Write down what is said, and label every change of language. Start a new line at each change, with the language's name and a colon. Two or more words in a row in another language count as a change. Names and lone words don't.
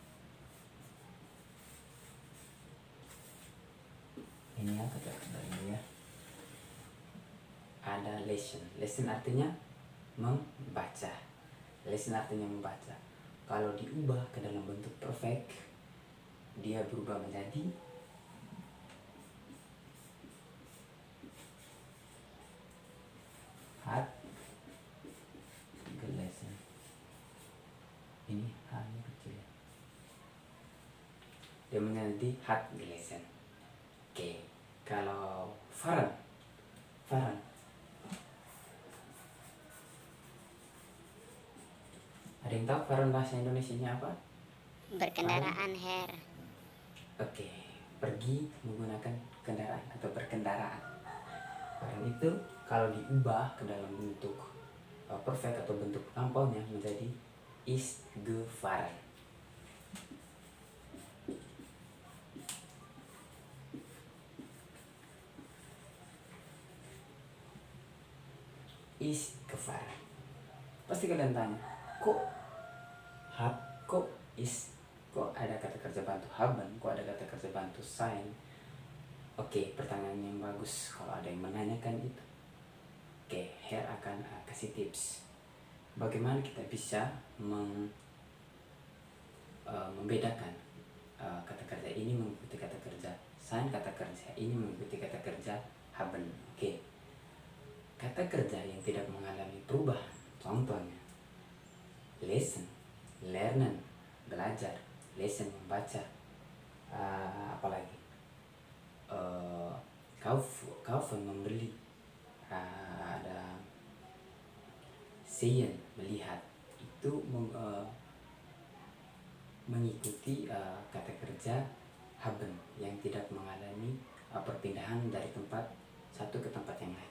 Indonesian: Ini ya kata kerjanya ya. Ada lesen. Lesen artinya membaca. Lesen artinya membaca. Kalau diubah ke dalam bentuk perfect, dia berubah menjadi
German: hat gelesen.
Indonesian: Ini hanya kecil. Dia menjadi
German: hat gelesen.
Indonesian: Oke, kalau fahren, ada yang tahu fahren bahasa Indonesianya apa? Berkendaraan, Herr. Oke, pergi menggunakan kendaraan atau berkendaraan. Fahren itu kalau diubah ke dalam bentuk perfect atau bentuk lampaunya menjadi
German: ist gefahren. Ist gefahren.
Indonesian: Pasti kalian tanya, kok ist kok ada kata kerja bantu haben, kok ada kata kerja bantu sein. Oke, pertanyaan yang bagus kalau ada yang menanyakan itu. Oke, Her akan kasih tips bagaimana kita bisa membedakan kata kerja ini mengikuti kata kerja sein, kata kerja ini mengikuti kata kerja haben. Oke, kata kerja yang tidak mengalami perubahan, contohnya
German: lesen, lernen,
Indonesian: belajar, lesen membaca, apalagi kaufen membeli, ada sehen melihat. Itu mengikuti kata kerja haben yang tidak mengalami perpindahan dari tempat satu ke tempat yang lain.